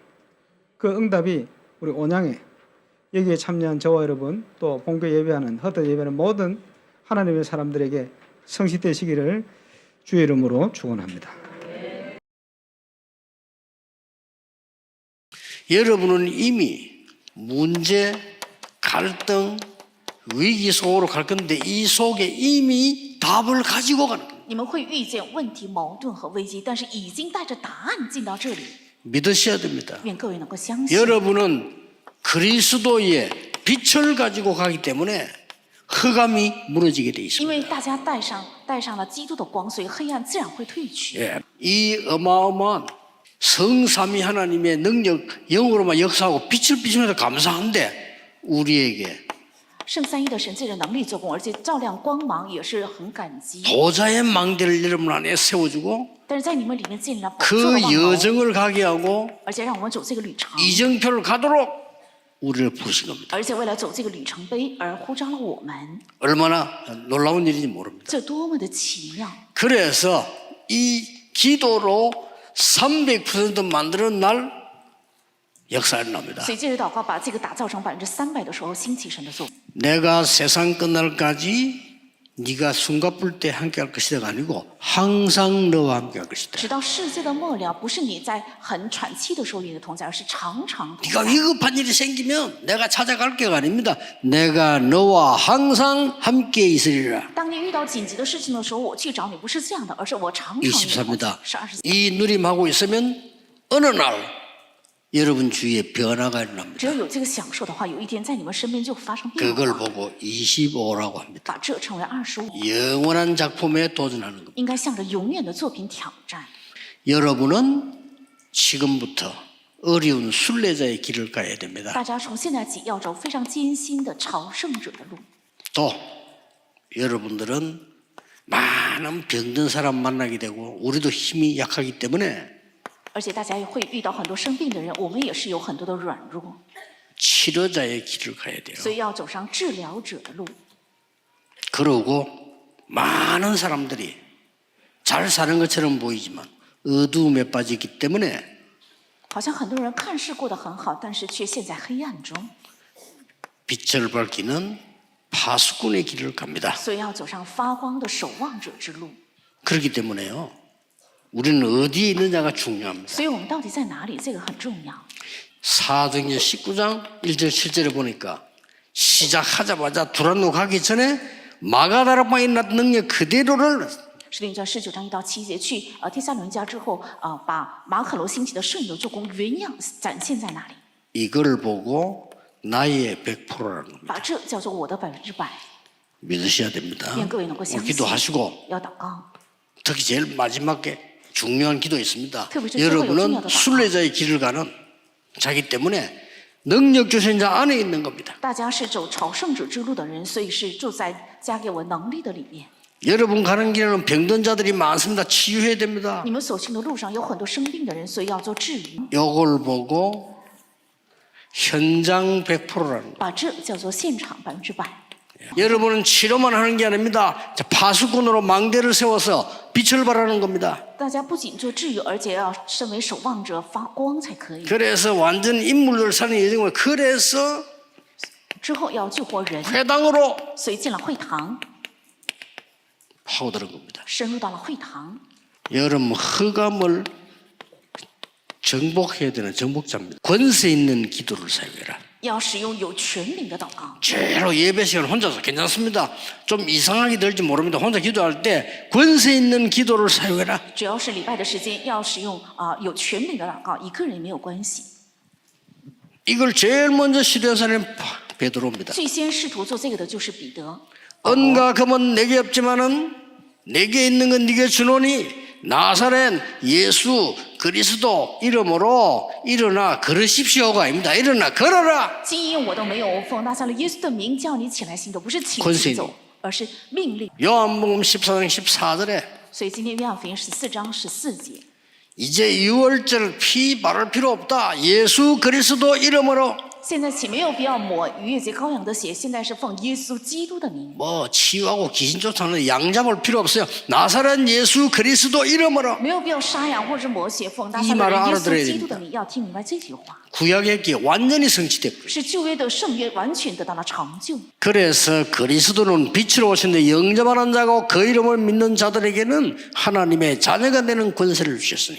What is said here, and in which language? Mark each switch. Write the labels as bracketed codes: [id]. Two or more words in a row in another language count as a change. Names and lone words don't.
[ko] 그 응답이 우리 온양에 여기에 참여한 저와 여러분 또 본교 예배하는 헛된 예배하는 모든 하나님의 사람들에게 성취되시기를 주의 이름으로 축원합니다. 여러분은 이미 문제, 갈등, 위기 속으로 갈 건데 이 속에 이미 답을 가지고 가는 거예요. [zh] 你们会遇见问题、矛盾和危机，但是已经带着答案进到这里。 [ko] 믿으셔야 됩니다. [zh] 愿各位能够相信， [ko] 여러분은 그리스도의 빛을 가지고 가기 때문에 흑암이 무너지게 돼 [zh] 因 [ko] 있습니다. [zh] 为大家带上了基督的光，所以黑暗自然会退去。 [ko] 예. 이 어마어마한 성삼위 하나님의 능력 영으로만 역사하고 빛을 비추면서 감사한데 우리에게 [zh] 圣三一的神借着能力做工，而且照亮光芒，也是很感激。 [ko] 도자의 망대를 여러분 안에 세워주고 [zh] 但是在你们里面建立了宝座 [ko] 그 [zh] 的望楼， [ko] 여정을 가게 하고 [zh] 而且让我们走这个旅程， [ko] 이정표를 가도록 우리를 부르신 겁니다. [zh] 而且为了走这个里程碑而呼召了我们， [ko] 얼마나 놀라운 일인지 모릅니다. [zh] 这多么的奇妙！ [ko] 그래서 이 기도로 300% 만드는 날 역사에 납니다. [zh] 所以借着祷告把这个打造成300%的时候，兴起神的作为。 [ko] 내가 세상 끝날까지 네가 숨가쁠 때 함께할 것이다가 아니고 항상 너와 함께할 것이다. [zh] 直到世界的末了，不是你在很喘气的时候你的同在，而是常常同 [ko] 네가 [zh] 在。 [ko] 위급한 일이 생기면 내가 찾아갈 게가 아닙니다. 내가 너와 항상 함께 있으리라. [zh] 当你遇到紧急的事情的时候，我去找你，不是这样的，而是我常常与你同在 [ko] 24입니다. [zh] 是24。 [ko] 이 누림하고 있으면 어느 날 여러분 주위에 변화가 [zh] 只 [ko] 일어납니다. [zh] 要有这个享受的话，有一天在你们身边就发生变 [ko] 그걸 [zh] 化， [ko] 보고 25라고 합니다. [zh] 把这称为25， [ko] 영원한 작품에 도전하는 겁니다. [zh] 应该向着永远的作品挑战。 [ko] 여러분은 지금부터 어려운 순례자의 길을 가야 됩니다. [zh] 大家从现在起要走非常艰辛的朝圣者的路， [ko] 또 여러분들은 많은 병든 사람 만나게 되고 우리도 힘이 약하기 때문에 [zh] 而且大家也会遇到很多生病的人，我们也是有很多的软弱， [ko] 치료자의 길을 가야 돼요. [zh] 所以要走上治疗者的路。 [ko] 그러고 많은 사람들이 잘 사는 것처럼 보이지만 어두움에 빠지기 때문에 [zh] 好像很多人看似过得很好，但是却陷在黑暗中， [ko] 빛을 밝히는 파수꾼의 길을 갑니다. [zh] 所以要走上发光的守望者之路。 [ko] 그렇기 때문에요. 우리는 어디에 있느냐가 중요합니다. [zh] 所以我们到底在哪里？这个很重要。 [ko] 사도행전 19장 1절 7절에 보니까 시작하자마자 두란노 가기 전에 마가다락방에 있는 능력 그대로를 [zh] 使徒行传19章1到7节，去帖撒罗尼迦之后，把马可楼兴起的顺流做工原样展现在那里， [ko] 이걸 보고 나의 100%라는 겁니다. [zh] 把这叫做我的100%。 [ko] 믿으셔야 됩니다. [zh] 愿各位能够相信， [ko] 기도하시고 [zh] 要祷告。 [ko] 특히 제일 마지막에 중요한 기도 있습니다. 특히 여러분은 순례자의 길을 가는 자기 때문에 능력 주신 자 안에 있는 겁니다. [zh] 大家是走朝圣者之路的人，所以是住在加给我能力的里面。 [ko] 여러분 가는 길에는 병든 자들이 많습니다. 치유해야 됩니다. [zh] 你们所行的路上有很多生病的人，所以要做治愈， [ko] 이걸 보고 현장 100%라는 거. [zh] 把这叫做现场100%。 [ko] 여러분은 치료만 하는 게 아닙니다. 자, 파수꾼으로 망대를 세워서 빛을 발하는 겁니다. [zh] 大家不仅做治愈，而且要身为守望者发光才可以。 [ko] 그래서 완전 인물을 사는 예정을 그래서 [zh] 之后要救活人， [ko] 회당으로 [zh] 所以进了会堂， [ko] 파고드는 겁니다. [zh] 深入到了会堂。 [ko] 여러분 흑암을 정복해야 되는 정복자입니다. 권세 있는 기도를 사용해라. [zh] 要使用有权柄的祷告。 [ko] 제로 예배 시간 혼자서 괜찮습니다. 좀 이상하게 될지 모릅니다. 혼자 기도할 때 권세 있는 기도를 사용해라. [zh] 只要是礼拜的时间，要使用有权柄的祷告，一个人也没有关系。 [ko] 이걸 제일 먼저 시도한 사람이 베드로입니다. [zh] 最先试图做这个的就是彼得。 [ko] 은과 금은 내게 없지만은 내게 있는 건 네게 주노니 나사렛 예수 그리스도 이름으로 일어나 걸으십시오가 아닙니다. 일어나 걸어라. [zh] 金银我都没有，奉拿撒勒耶稣的名叫你起来行走，不是请 [ko] 권세 [zh] 行走，而是命令。 [ko] 요한복음 14장 14절에 [zh] 所以今天约翰福音14章14节， [ko] 이제 유월절 피 바를 필요 없다. 예수 그리스도 이름으로 [zh] 现在岂没有必要抹逾越节羔羊的血？现在是奉耶稣基督的名， [ko] 뭐 치유하고 귀신 쫓아내는 양 잡을 필요 없어요. 나사렛 예수 그리스도 이름으로 [zh] 没有必要杀羊或者是抹血，奉拿 [ko] 이 [zh] 撒勒 [ko] 말을 [zh] 耶 [ko] 알아들어야 [zh] 稣基督 [ko] 됩니다. [zh] 的名。要听明白这句话， [ko] 구약의 기 완전히 성취됐고요. [zh] 是旧约的圣约完全得到了长就。 [ko] 그래서 그리스도는 빛으로 오신데 영접하는 자고 그 이름을 믿는 자들에게는 하나님의 자녀가 되는 권세를 주셨으니